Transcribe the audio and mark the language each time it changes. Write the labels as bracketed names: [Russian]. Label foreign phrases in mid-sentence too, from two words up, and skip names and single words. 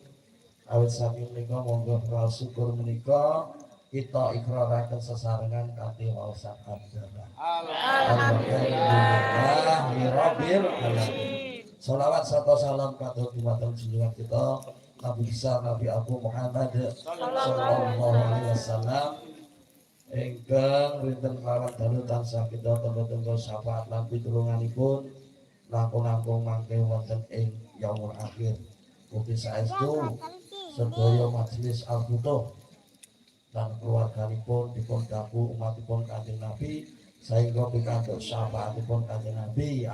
[Javanese] Awit saking menika monggo rawuh syukur menika kita ikraraken sesarengan kanthi waosan hamdalah. [Arabic] Alhamdulillahirabbil alamin. [Javanese] Shalawat sarta salam katur dumateng junjungan kita Nabi besar Nabi Abu Muhammad [Arabic] sallallahu alaihi wasallam [Javanese] ingkang rinten kelawan dalu tansah kita tenggo-tenggo syafaat lan pitulunganipun langkung-langkung mangke wonten ing [Arabic] yaumul akhir. [Javanese] Mugi saestu sedaya Majelis Al-Futuh dan keluarganipun dipun daku umatipun Kanjeng Nabi sehingga pikantuk syafaatipun Kanjeng Nabi.